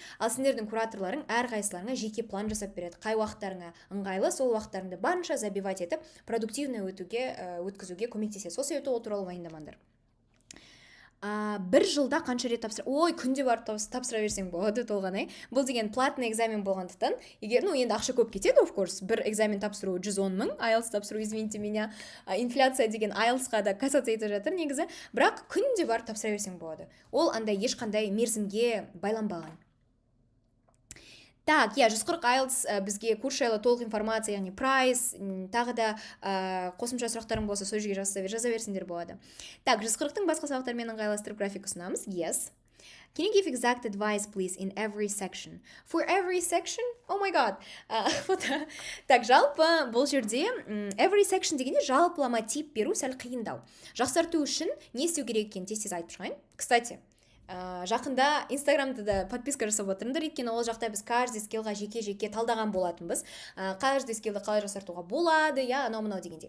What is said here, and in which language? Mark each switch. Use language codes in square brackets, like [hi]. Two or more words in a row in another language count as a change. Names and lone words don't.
[kk] Ал сендердің кураторларың әрқайсыларыңа жеке план жасап береді. Қай уақыттарыңа ыңғайлы, сол уақыттарыңды барынша забивать етіп, продуктивно өткізуге көмектеседі. Сол себепті ол туралы уайымдамаңдар. Бір жылда қанша рет күнде барып тапсыра берсең болады толғанай. Бұл деген [ru] платный экзамен [kk] болғандықтан, егер енді ақша көп кетеді, [en] of course, [kk] бір экзамен тапсыру 110 мың, IELTS тапсыру, [ru] извините меня, [kk] инфляция деген IELTS-қа да касаться етіп жатыр негізі, бірақ күнде барып тапсыра берсең болады. Ол андай ешқандай мерзімге байланбаған. Так, 140 IELTS бізге курс жайлы толық информация, яғни прайс, тағы да қосымша сұрақтарың болса, сол жерге жаза берсеңдер болады. Так, 140-тың басқа сабақтармен ыңғайластырып график ұсынамыз. [en] Yes. Can you give exact advice, please, in every section? For every section? Oh my god. [kk] Так, жалпы бұл жерде [en] every section [kk] дегенде жалпылама тип беру сәл қиындау. Жақсарту үшін не істеу керек екенін тез айтып шығайын. Кстати, жақында инстаграмда да подписка жасап отырыңдар, өйткені ол жақта біз каждый скиллға жеке талдаған болатынбыз. Каждый скиллді қалай жақсартуға болады, анау-мынау дегенде.